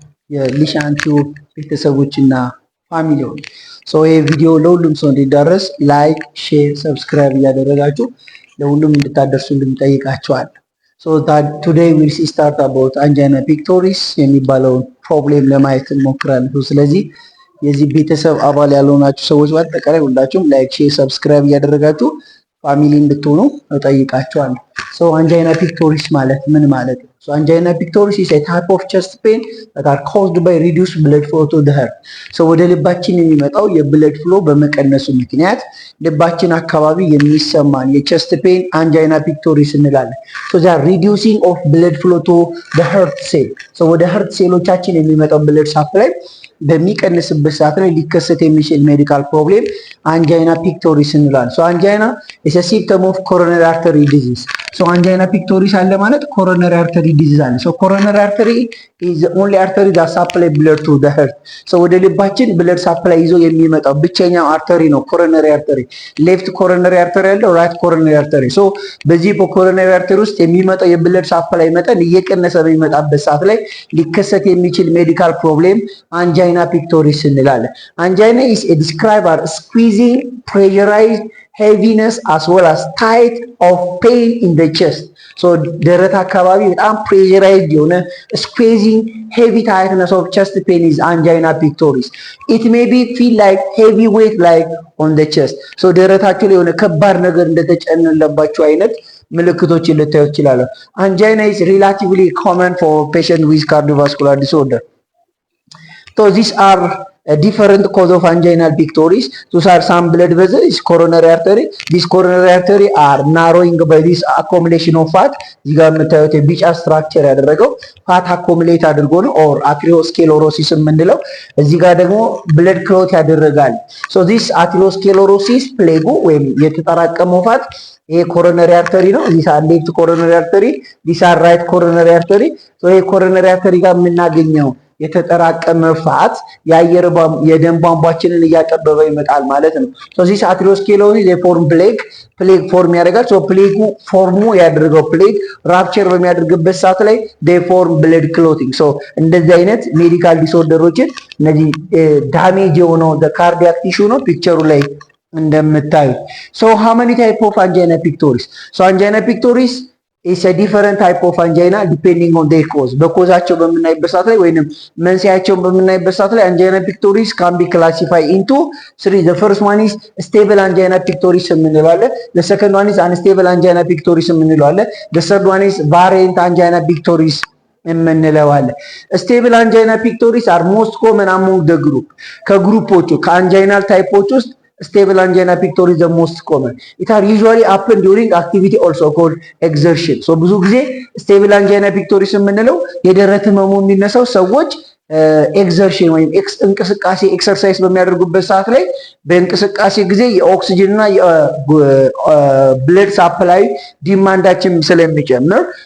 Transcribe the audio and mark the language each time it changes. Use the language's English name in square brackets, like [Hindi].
[Amharic] የሊሻንቱ ቤተሰቦችና ፋሚሊዎች ይሄ ቪዲዮ ለሁሉም ሰው እንዲዳረስ ላይክ፣ ሼር፣ ሰብስክራይብ እያደረጋችሁ ለሁሉም እንድታደርሱልን እንጠይቃችኋለን። ቱዴይ ዊል ስታርት አባውት አንጃይና ፒክቶሪስ የሚባለውን ፕሮብሌም ለማየት እንሞክራለን። ስለዚህ የዚህ ቤተሰብ አባል ያልሆናችሁ ሰዎች በአጠቃላይ ሁላችሁም ላይክ፣ ሼር፣ ሰብስክራይብ እያደረጋችሁ ፋሚሊ እንድትሆኑ እጠይቃችኋለሁ። አንጃይና ፒክቶሪስ ማለት ምን ማለት ነው? [English] አንጃይና ፒክቶሪስ is a type of chest pain that are caused by reduced blood flow to the heart. [Amharic] ወደ ልባችን የሚመጣው የብለድ ፍሎ በመቀነሱ ምክንያት ልባችን አካባቢ የሚሰማን የቸስት ፔን አንጃይና ፒክቶሪስ እንላለን። [English] they are reducing of blood flow to the heart cell. [Amharic] ወደ heart ሴሎቻችን የሚመጣው ብለድ ሳፕላይ በሚቀንስበት ሰዓት ላይ ሊከሰት የሚችል ሜዲካል ፕሮብሌም አንጃይና ፒክቶሪስ እንላለን። አንጃይና [English] is a symptom of coronary artery disease. [Amharic] አንጃይና ፒክቶሪስ አለ ማለት ኮሮነሪ አርተሪ ዲዚዝ አለ። ኮሮነሪ አርተሪ [English] is the only artery that supply blood to the heart. [Amharic] ወደ ልባችን ብለድ ሳፕላይ ይዞ የሚመጣው ብቸኛው አርተሪ ነው ኮሮነሪ አርተሪ። ሌፍት ኮሮነሪ አርተሪ ያለው ራይት ኮሮነሪ አርተሪ። በዚህ በኮሮነሪ አርተሪ ውስጥ የሚመጣው የብለድ ሳፕላይ መጠን እየቀነሰ በሚመጣበት ሰዓት ላይ ሊከሰት የሚችል ሜዲካል ፕሮብሌም አንጃይና ፒክቶሪስ እንላለን። አንጃይና [English] is a described as squeezing, pressurized heaviness as well as type of pain in the chest. [Amharic] ደረት አካባቢ በጣም [English] pressurized [Amharic] የሆነ [English] squeezing heavy tightness of chest pain is angina pectoris. It may be feel like heavy weight like on the chest. [Amharic] ደረታችሁ ላይ የሆነ ከባድ ነገር እንደተጨነለባችሁ አይነት ምልክቶችን ልታዩ ይችላል። [English] Angina is relatively common for patients with cardiovascular disorder. These are a different cause of angina pectoris. Those are some blood vessels, coronary artery. These coronary artery are narrowing by this accumulation of fat. [Amharic] እዚህ ጋር የምታዩት የቢጫ ስትራክቸር ያደረገው ፋት አኮሙሌት አድርጎ ነው ኦር አትሪዮስክሌሮሲስ የምንለው። እዚህ ጋር ደግሞ ብለድ ክሎት ያደረጋል። [English] this atherosclerosis [Amharic] ፕሌጉ ወይም የተጠራቀመው ፋት ይሄ ኮሮነሪ አርተሪ ነው። ዲስ አር ሌፍት ኮሮነሪ አርተሪ፣ ዲስ አር ራይት ኮሮነሪ አርተሪ። ይሄ ኮሮነሪ አርተሪ ጋር የምናገኘው የተጠራቀመ ፋት የደም ቧንቧችንን እያጠበበ ይመጣል ማለት ነው። [English] this atherosclerosis [Amharic] የፎርም ፕሌግ ፎርም ያደርጋል። ፕሌጉ ፎርሙ ያደረገው ፕሌግ ራፕቸር በሚያደርግበት ሰዓት ላይ [English] they form blood clotting. [Amharic] እንደዚህ አይነት ሜዲካል ዲስኦርደሮችን እነዚህ ዳሜጅ የሆነው ካርዲያክ ቲሹ ነው ፒክቸሩ ላይ እንደምታዩት። [English] how many type of angina pectoris? angina pectoris is a different type of angina depending on their cause. [Amharic] በኮዛቸው በምናይበት ሰዓት ላይ ወይንም መንስኤያቸውን በምናይበት ሰዓት ላይ [English] angina pectoris can be classified into three. The first one is stable angina pectoris [Amharic] የምንለው አለ። [English] The second one is unstable angina pectoris [Amharic] የምንለው አለ. [English] The third one is variant angina pectoris [Amharic] የምንለው አለ። [English] stable angina pectoris are most common among the group. [Amharic] ከግሩፖቹ ከአንጃይናል ታይፖች ውስጥ [English] stable angina pectoris the most common. It are usually happen during activity also called exertion. [Amharic] ብዙ ጊዜ stable angina pectoris የምንለው የደረት ህመሙ የሚነሳው ሰዎች ኤክዘርሽን ወይም እንቅስቃሴ ኤክሰርሳይዝ በሚያደርጉበት ሰዓት ላይ በእንቅስቃሴ ጊዜ የኦክሲጅን እና የብለድ ሳፕላይ ዲማንዳችን ስለሚጨምር